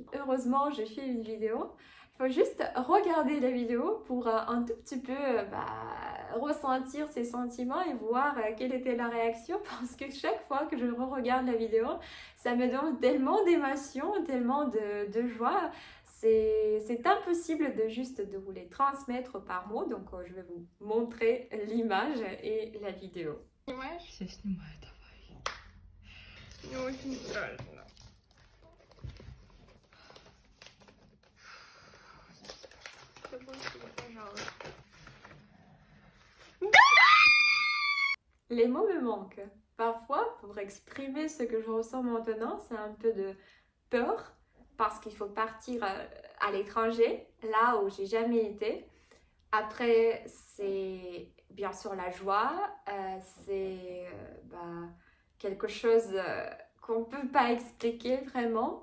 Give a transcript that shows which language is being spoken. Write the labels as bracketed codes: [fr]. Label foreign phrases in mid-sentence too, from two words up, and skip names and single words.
[fr] Heureusement, j'ai fait une vidéo. Il faut juste regarder la vidéo pour un tout petit peu ressentir ses sentiments et voir quelle était la réaction parce que chaque fois que je re-regarde la vidéo, ça me donne tellement d'émotions, tellement de joie. C'est impossible de juste de vous les transmettre par mots, donc je vais vous montrer l'image et la vidéo. [ru] Все снимаю, давай. Мне очень страшно. Пожалуйста. [fr] Les mots me manquent. Parfois, pour exprimer ce que je ressens maintenant, c'est un peu de peur parce qu'il faut partir à l'étranger, là où j'ai jamais été. Après, c'est bien sûr la joie, c'est quelque chose qu'on ne peut pas expliquer vraiment.